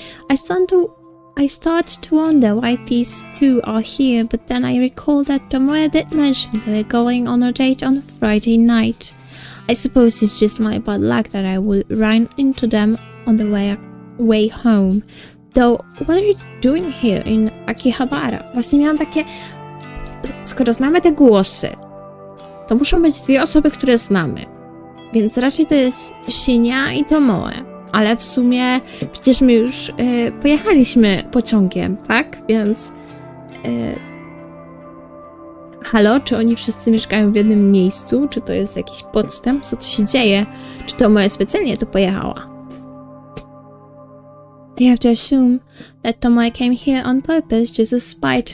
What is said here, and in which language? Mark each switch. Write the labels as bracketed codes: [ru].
[en] I start to wonder why these two are here, but then I recall that Tomoe did mention they were going on a date on Friday night. I suppose it's just my bad luck that I will run into them on the way home. Though, what are you doing here in Akihabara? [pl] Właśnie miałam takie... Skoro znamy te głosy, to muszą być dwie osoby, które znamy. Więc raczej to jest Shinya i Tomoe. Ale w sumie przecież my już pojechaliśmy pociągiem, tak? Więc... Halo? Czy oni wszyscy mieszkają w jednym miejscu? Czy to jest jakiś podstęp? Co tu się dzieje? Czy Tomoe specjalnie tu pojechała? [en] I have to assume that Tomoe came here on purpose just to spite